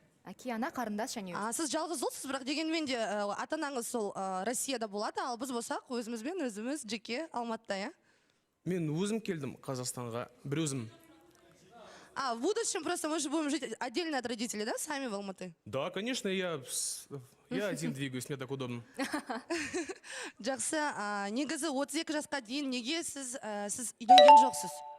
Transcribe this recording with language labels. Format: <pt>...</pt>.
<kk>Әке ана қарындас және өзі. Сіз жалғыз ұлсыз, бірақ дегенмен де ата-анаңыз сол Россияда болады, ал біз болсақ өзімізбен өзіміз жеке Алматыда, иә? Мен өзім келдім Қазақстанға, бір өзім.</kk> <ru>В будущем просто мы же будем жить отдельно от родителей, да, сами в Алматы? Да, конечно, я один двигаюсь, мне так удобно.</ru> <kk>Жақсы, негізі 32 жасқа дейін неге сіз үйленген жоқсыз?</kk>